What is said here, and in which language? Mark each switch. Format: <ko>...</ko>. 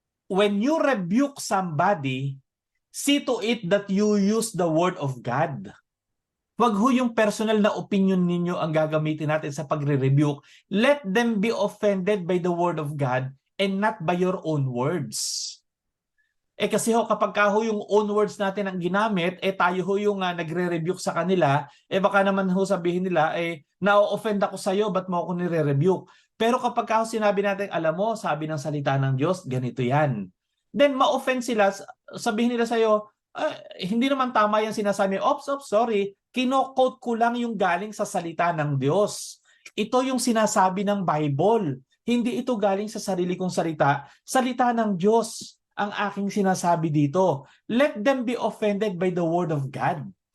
<en>When you rebuke somebody, see to it that you use the word of God.</en> <tl>Wag ho yung personal na opinion ninyo ang gagamitin natin sa pagre-rebuke.</tl> <en>Let them be offended by the word of God and not by your own words.</en> <tl>Kasi ho kapag ho yung own words natin ang ginamit, tayo ho yung nagre-rebuke sa kanila, baka naman ho sabihin nila, na-offend ako sa iyo, ba't mo ako nire-rebuke? Pero kapag ho sinabi natin, alam mo, sabi ng salita ng Diyos, ganito yan. then ma-offend sila, sabihin nila sa'yo, hindi naman tama yung sinasabi. Ops, sorry. Kino-quote ko lang yung galing sa salita ng Diyos. Ito yung sinasabi ng Bible. Hindi ito galing sa sarili kong salita. Salita ng Diyos ang aking sinasabi dito.</tl> <en>Let them be offended by the word of God.</en>